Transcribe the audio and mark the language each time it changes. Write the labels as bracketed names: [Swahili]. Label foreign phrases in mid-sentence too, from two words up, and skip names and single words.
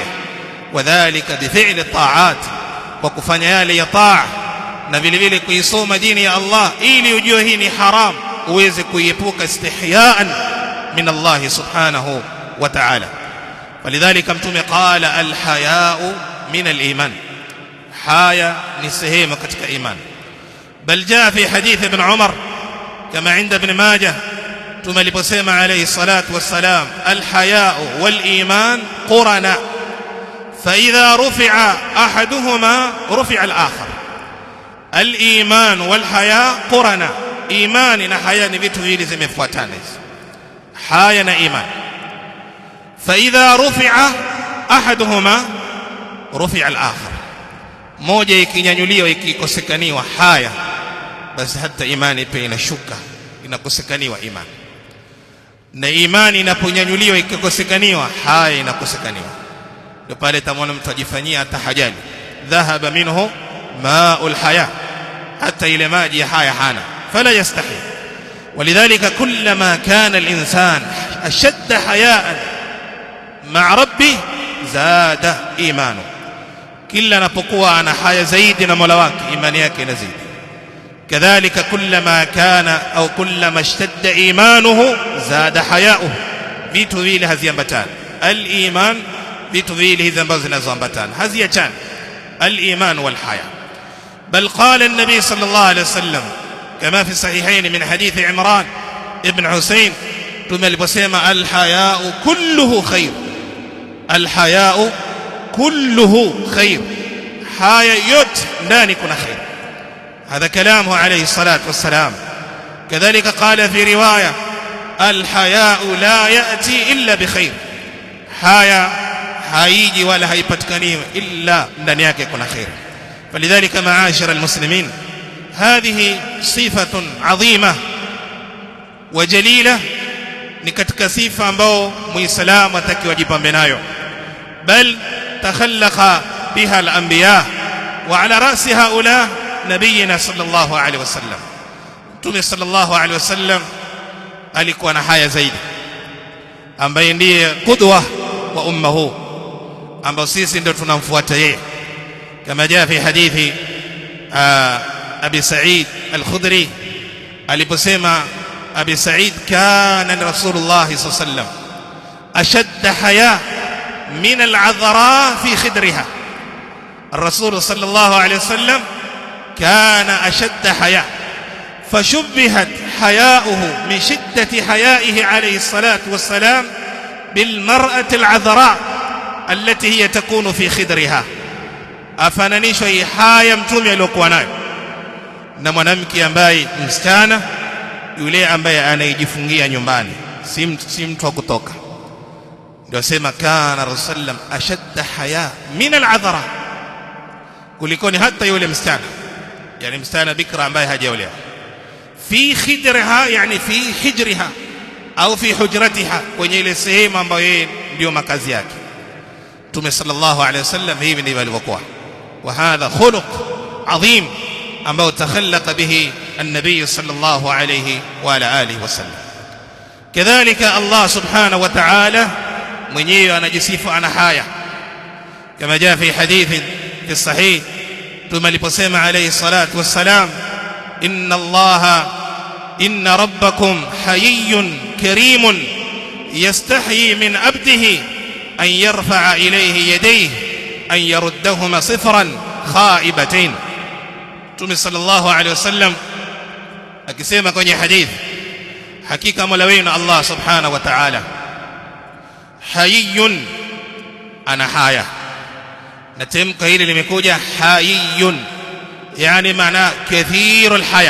[Arabic] وكذلك بفعل الطاعات, [Swahili] kwa kufanya yale ya taa, na vile vile kuisoma dini ya Allah ili ujue hii ni haram, uweze kuiepuka [Arabic] استحياء من الله سبحانه وتعالى. [Swahili] Walidhalika mtume [Arabic] قال الحياء من الإيمان, [Swahili] haya ni sehemu katika iman. [Arabic] بل جاء في حديث ابن عمر كما عند ابن ماجه, tumeliposema عليه الصلاة والسلام الحياء والإيمان قرناء فإذا رفع أحدهما رفع الآخر. الإيمان والحياء قرناء, [Swahili] imani na haya ni vitu viwili zimefuatana, haya na iman. [Arabic] فإذا رفع أحدهما رفع الآخر, [Swahili] moja ikinyanyuliwa ikikosekaniwa haya, basi hata imani pia inashuka, inakosekaniwa imani. Na imani inaponyanyuliwa ikikosekaniwa haya inakosekaniwa, ndio pale tamwona mtu ajifanyia tahajali, [Arabic] ذهب منه ماء الحياء, [Swahili] hata ile maji ya haya hana, [Arabic] فلا يستحي. ولذلك كلما كان الإنسان أشد حياء مع ربه زاد إيمانه, [Swahili] kila anapokuwa ana haya zaidi na Mola wake imani yake inazidi. [Arabic] كذلك كلما كان أو كلما اشتد إيمانه زاد حياؤه, [Swahili] vitu vile haziambatana. Al-iman, vitu vile hizi ambazo zinazoambatana haziachana, [Arabic] الإيمان والحياء. بل قال النبي صلى الله عليه وسلم كما في الصحيحين من حديث عمران بن حصين, tumeliposema الحياء كله خير، الحياء كله خير, [Swahili] haya yote ndani kuna khair. [Arabic] هذا كلامه عليه الصلاة والسلام. كذلك قال في رواية الحياء لا يأتي إلا بخير، حياء هايجي ولا هيبتكني إلا [Swahili] ndani yake kuna khair. [Arabic] فلذلك معاشر المسلمين هذه صفة عظيمة وجليلة، [Swahili] ni katika sifa ambao muislamu atakiwa jipambe nayo. [Arabic] بل تخلق بها الأنبياء وعلى رأس هؤلاء نبينا صلى الله عليه وسلم. [Swahili] Mtume [Arabic] صلى الله عليه وسلم [Swahili] alikuwa na haya zaidi, ambaye ndiye qudwa wa ummuhu, ambao sisi ndio tunamfuata yeye. [Arabic] كما جاء في حديث أبي سعيد الخدري, aliposema أبي سعيد كان رسول الله صلى الله عليه وسلم أشد حياء من العذراء في خدرها. الرسول صلى الله عليه وسلم كان أشد حياء، فشبهت حياؤه من شدة حيائه عليه الصلاة والسلام بالمرأة العذراء التي هي تكون في خدرها. [Swahili] afananishwa hii haya mtume aliyokuwa nayo na mwanamke ambaye msichana yule ambaye anajifungia nyumbani, si mtu wa kutoka. Ndio sema [Arabic] كان رسول الله أشد حياء من العذراء, [Swahili] kulikoni hata yule msichana, yani msichana bikra ambaye hajaolewa, [Arabic] في خدرها, [Swahili] yani [Arabic] في حجرها [Swahili] au [Arabic] في حجرتها, [Swahili] kwenye ile sehemu ambayo yeye ndio makazi yake. Mtume [Arabic] صلى الله عليه وسلم [Swahili] hivi ndivyo alivyokuwa. [Arabic] وهذا خلق عظيم ambao تخلق به النبي صلى الله عليه وعلى آله وسلم. [Swahili] Kadhalika Allah [Arabic] سبحانه وتعالى [Swahili] mwenyewe anajisifu ana haya, kama [Arabic] جاء في حديث في صحيح, [Swahili] tumaliposema [Arabic] عليه الصلاة والسلام إن ربكم حيي كريم يستحيي من عبده أن يرفع إليه يديه أن يردهما صفرا خائبتين. [Swahili] Mtume [Arabic] صلى الله عليه وسلم [Swahili] akisema kwenye hadith, hakika Mola wenu Allah [Arabic] سبحانه وتعالى [Swahili] hayyun, ana haya. Na tamko hili limekuja hayyun, yani maana [Arabic] كثير الحياء.